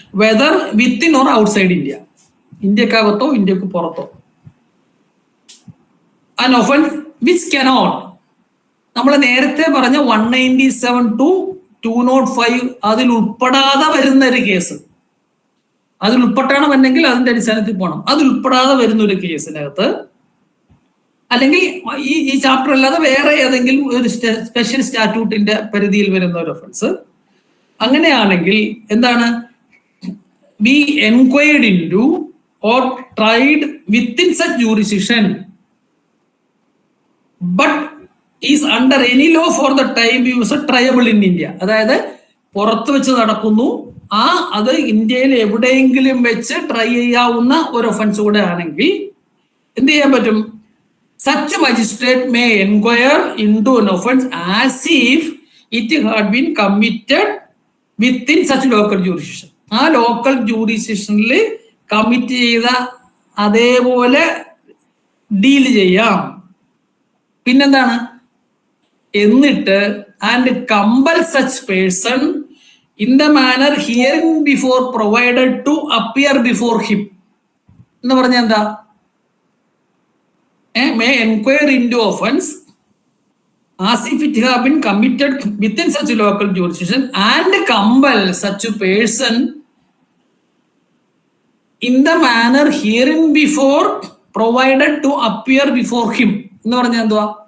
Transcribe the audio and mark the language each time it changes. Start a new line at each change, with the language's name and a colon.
English: whether within or outside India,
Malayalam: ഇന്ത്യക്കകത്തോ ഇന്ത്യക്ക് പുറത്തോ.
English: an offense which cannot,
Malayalam: നമ്മൾ നേരത്തെ പറഞ്ഞ 197 to 205 അതിൽ ഉൾപ്പെടാതെ വരുന്ന ഒരു കേസ്, അതിൽ ഉൾപ്പെട്ടാണെന്നുണ്ടെങ്കിൽ അതിന്റെ അടിസ്ഥാനത്തിൽ പോകണം. അതിൽ ഉൾപ്പെടാതെ വരുന്ന ഒരു കേസിനകത്ത്, അല്ലെങ്കിൽ ഈ ചാപ്റ്റർ അല്ലാതെ വേറെ ഏതെങ്കിലും ഒരു സ്പെഷ്യൽ സ്റ്റാറ്റ്യൂട്ടിന്റെ പരിധിയിൽ വരുന്ന ഒരു ഒഫൻസ്, അങ്ങനെയാണെങ്കിൽ എന്താണ്?
English: Be enquired into or tried within such jurisdiction, but is under any law for the time use triable in India.
Malayalam: അതായത് പുറത്ത് വെച്ച് നടക്കുന്നു, അത് ഇന്ത്യയിൽ എവിടെയെങ്കിലും വെച്ച് ട്രൈ ചെയ്യാവുന്ന ഒരു ഒഫൻസ് കൂടെ ആണെങ്കിൽ എന്ത് ചെയ്യാൻ പറ്റും?
English: Such magistrate may inquire into an offence as if it had been committed within such local jurisdiction.
Malayalam: ആ ലോക്കൽ ജൂറിസ്ഡിക്ഷനിൽ കമ്മിറ്റ് ചെയ്ത അതേപോലെ ഡീൽ ചെയ്യാം. പിന്നെന്താണ്?
English: എന്നിട്ട് and compel such person in the manner hearing before provided to appear before him
Malayalam: എന്ന് പറഞ്ഞാൽ എന്താ?
English: May inquire into offence as if it have been committed within such a local jurisdiction and compel such a person in the manner herein before provided to appear before him
Malayalam: എന്ന് പറഞ്ഞാൽ എന്തുവാ?